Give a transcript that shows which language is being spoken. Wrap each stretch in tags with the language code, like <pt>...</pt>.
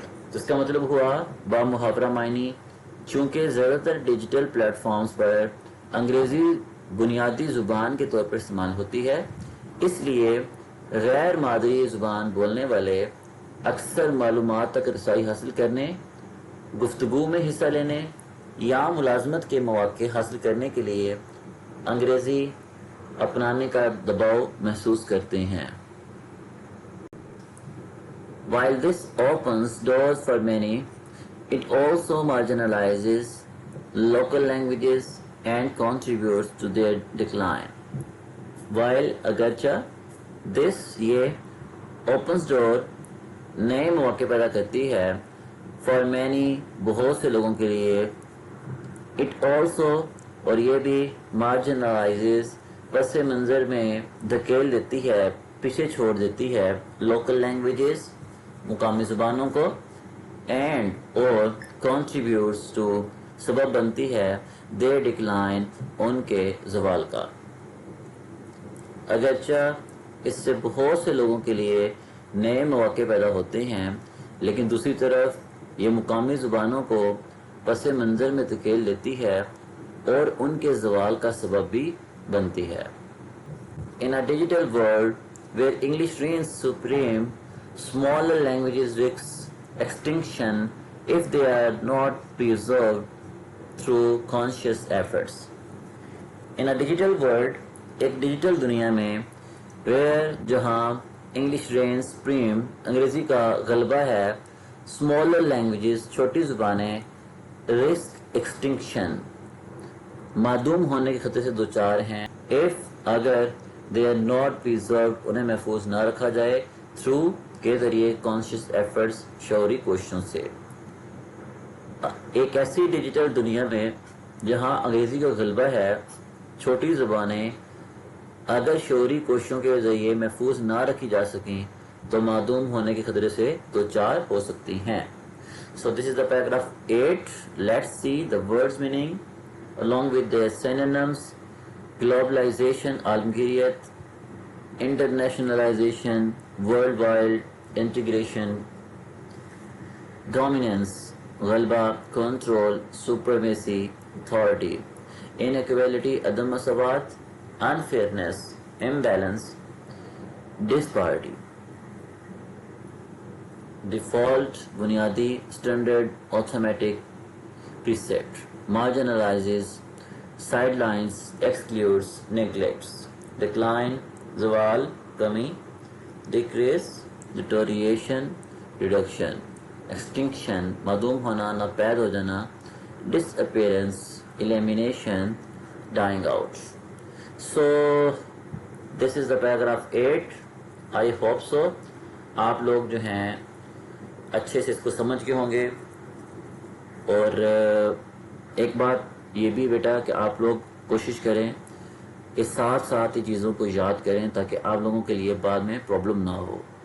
<ur>تو اس کا مطلب ہوا با محاورہ معنی, چونکہ زیادہ تر ڈیجیٹل پلیٹ فارمز پر انگریزی بنیادی زبان کے طور پر استعمال ہوتی ہے, اس لیے غیر مادری زبان بولنے والے اکثر معلومات تک رسائی حاصل کرنے, گفتگو میں حصہ لینے یا ملازمت کے مواقع حاصل کرنے کے لیے انگریزی اپنانے کا دباؤ محسوس کرتے ہیں.</ur> <en>While this opens doors for many, it also marginalizes local languages and contributes to their decline. While</en> <ur>اگرچہ</ur> <en>this</en> <ur>یہ</ur> <en>opens door</en> <ur>نئے مواقع پیدا کرتی ہے,</ur> <en>for many</en> <ur>بہت سے لوگوں کے لیے,</ur> <en>it also</en> <ur>اور یہ بھی</ur> <en>marginalizes</en> <ur>پس منظر میں دھکیل دیتی ہے, پیچھے چھوڑ دیتی ہے,</ur> <en>local languages</en> <ur>مقامی زبانوں کو, اینڈ اور</ur> <en>contributes to</en> <ur>سبب بنتی ہے</ur> <en>their decline</en> <ur>ان کے زوال کا. اگرچہ اس سے بہت سے لوگوں کے لیے نئے مواقع پیدا ہوتے ہیں, لیکن دوسری طرف یہ مقامی زبانوں کو پس منظر میں دھکیل دیتی ہے اور ان کے زوال کا سبب بھی بنتی ہے.</ur> <en>In a digital world where English reigns supreme, smaller languages risk extinction if they are not preserved. through conscious efforts. In a digital world,</en> <ur>ایک ڈیجیٹل دنیا میں</ur> <en>where</en> <ur>جہاں</ur> <en>English reigns supreme،</en> <ur>انگریزی کا غلبہ ہے،</ur> <en>smaller languages</en> <ur>چھوٹی زبانیں</ur> <en>risk extinction</en> <ur>معدوم ہونے کے خطرے سے دوچار ہیں اگر</ur> <en>they are not preserved</en> <ur>انہیں محفوظ نہ رکھا جائے</ur> <en>through</en> <ur>کے ذریعے</ur> <en>conscious efforts</en> <ur>شعوری کوششوں سے. ایک ایسی ڈیجیٹل دنیا میں جہاں انگریزی کا غلبہ ہے، چھوٹی زبانیں اگر شعوری کوششوں کے ذریعے محفوظ نہ رکھی جا سکیں تو معدوم ہونے کے خطرے سے دوچار ہو سکتی ہیں.</ur> <en>So this is the paragraph 8. Let's see the words meaning along with their synonyms. Globalization</en> <ur>عالمگیریت،</ur> <en>internationalization worldwide integration، dominance</en> <ur>غلبہ،</ur> <en>control supremacy authority، inequality</en> <ur>عدم مساوات،</ur> <en>unfairness imbalance، disparity، default</en> <ur>بنیادی،</ur> <en>standard automatic precept، marginalizes sidelines excludes neglects، decline</en> <ur>زوال کمی،</ur> <en>decrease deterioration reduction، extinction</en> <ur>معدوم ہونا ناپید ہو جانا،</ur> <en>disappearance elimination dying out. So this is the paragraph 8. I hope so</en> <ur>آپ لوگ جو ہیں اچھے سے اس کو سمجھ کے ہوں گے. اور ایک بات یہ بھی بیٹا کہ آپ لوگ کوشش کریں کہ ساتھ ساتھ ہی چیزوں کو یاد کریں تاکہ آپ لوگوں کے لیے بعد میں پرابلم نہ ہو.</ur>